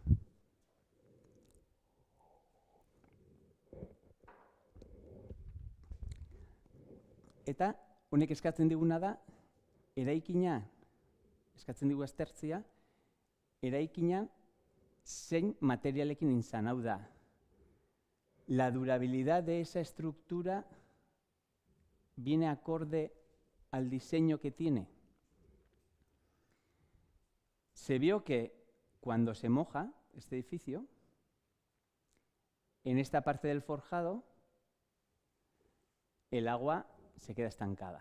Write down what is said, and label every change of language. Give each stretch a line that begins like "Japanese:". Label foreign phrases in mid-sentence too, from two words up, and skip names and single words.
Basque: Eta honek eskatzen diguna da, eraikina, eskatzen digu aztertzea, eraikina zein materialekin izan, hau da,
Spanish: la durabilidad de esa estructura viene acorde al diseño que tiene. Se vio que cuando se moja este edificio, en esta parte del forjado, el agua se queda estancada.